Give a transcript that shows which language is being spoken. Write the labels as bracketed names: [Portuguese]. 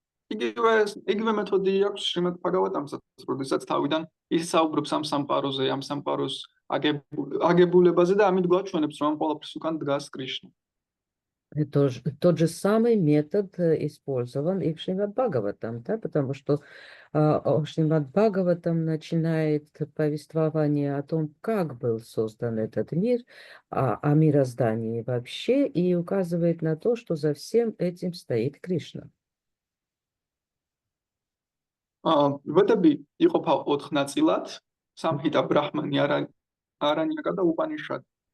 [Georgian] იგივე მეთოდი აქვს შრიმად ბჰაგავატამსაც, როდესაც თავიდან ის საუბრობს ამ სამყაროზე, ამ სამყაროს აგებულებაზე და ამით გვაჩვენებს, რომ ამ ყველაფრის უკან დგას კრიშნა. [Russian] Тот же самый метод использован и в Шримад Бхагаватам, да, потому что Шримад Бхагаватам начинает повествование о том, как был создан этот мир, о мироздании вообще, и указывает на то, что за всем этим стоит Кришна. [Georgian] ვედები იყოფა 4 ნაწილად: სამჰიტა, ბრაჰმანი, არანიაკა და უპანიშადი.